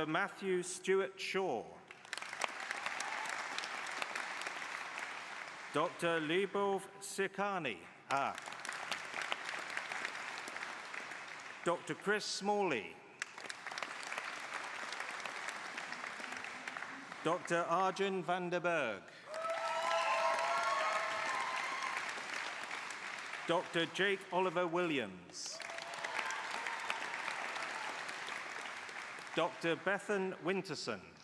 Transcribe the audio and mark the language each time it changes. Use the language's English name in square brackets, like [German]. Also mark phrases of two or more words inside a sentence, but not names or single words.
[English] Matthew Stewart Shaw. Dr. Libov Sikani. Dr. Chris Smalley. Dr. Arjun van der Berg. Dr. Jake Oliver Williams. Dr. Bethan Winterson.